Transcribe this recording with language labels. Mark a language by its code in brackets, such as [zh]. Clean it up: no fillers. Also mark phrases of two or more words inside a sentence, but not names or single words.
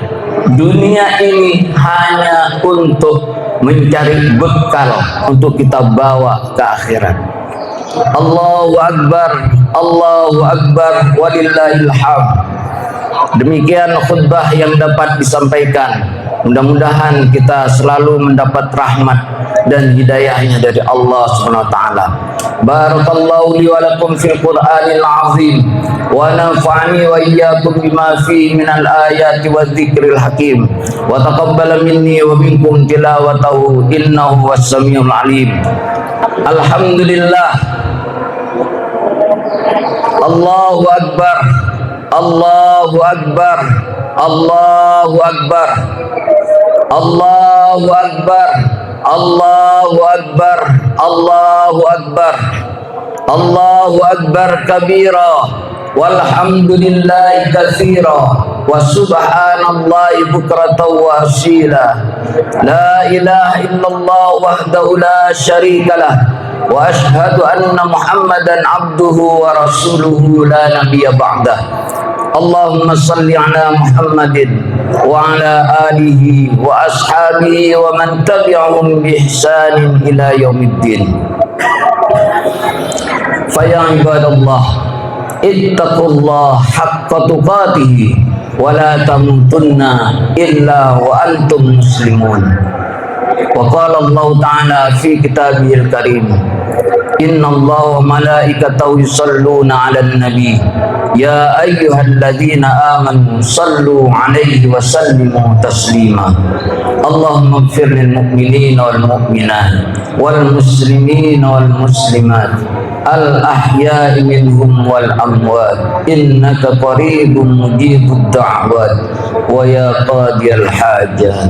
[id] Dunia ini hanya untuk mencari bekal untuk kita bawa ke akhirat. [ar] الله أكبر، الله أكبر، ولله الحمد. [id] Demikian khutbah yang dapat disampaikan. Mudah-mudahan kita selalu mendapat rahmat dan hidayahnya dari [ar] الله سبحانه وتعالى. بارك الله لي ولكم في القرآن العظيم ونفعني وإياكم بما فيه من الآيات والذكر الحكيم وتقبل مني ومنكم تلاوته إنه هو السميع العليم. الحمد لله. الله أكبر، الله أكبر، الله أكبر، الله أكبر، الله أكبر، الله أكبر، الله أكبر كبيرا، والحمد لله كثيرا، وسبحان الله بكرة وأصيلا. لا إله إلا الله وحده لا شريك له، وأشهد أن محمدا عبده ورسوله لا نبي بعده. اللهم صل على محمد وعلى آله وأصحابه ومن تبعهم بإحسان إلى يوم الدين. فيا عباد الله، اتقوا الله حق تقاته ولا تموتن إلا وأنتم مسلمون. وقال الله تعالى في كتابه الكريم، إن الله وملائكته يصلون على النبي يا أيها الذين آمنوا صلوا عليه وسلموا تسليما. اللهم اغفر للمؤمنين والمؤمنات والمسلمين والمسلمات الأحياء منهم والأموات إنك قريب مجيب الدعوات ويا قاضي الحاجات.